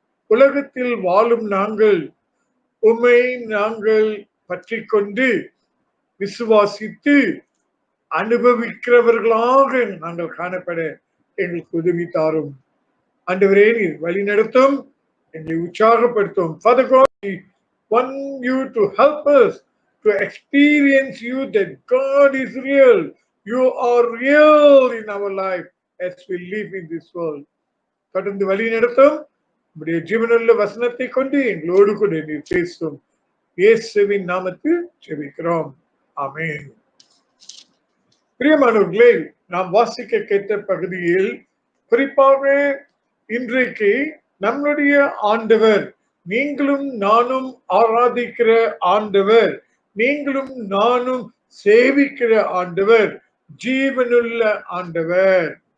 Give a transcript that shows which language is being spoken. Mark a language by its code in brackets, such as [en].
[ta] உலகத்தில் வாழும் நாங்கள் உம்மை நாங்கள் பற்றி கொண்டு விசுவாசித்து அனுபவிக்கிறவர்களாக நாங்கள் காணப்பட எங்களுக்கு உதவி தாரும். ஆண்டவரே, நீர் வழி நடத்தும், எங்களை உற்சாகப்படுத்தும். [en] Father God, we want you to help us to experience you that God is real. You are real in our life as we live in this world. [ta] தொடர்ந்து வழி நடத்தும். உம்முடைய ஜீவனுள்ள வசனத்தை கொண்டு எங்களோடு கூட நீர் பேசும். இயேசுவின் நாமத்தில் ஜெபிக்கிறோம். ஆமென். பிரியமானவர்களே, நாம் வாசிக்க கேட்ட பகுதியில் குறிப்பாக இன்றைக்கு நம்முடைய ஆண்டவர், நீங்களும் நானும் ஆராதிக்கிற ஆண்டவர், நீங்களும் நானும் சேவிக்கிற ஆண்டவர் ஜீவனுள்ள ஆண்டவர்.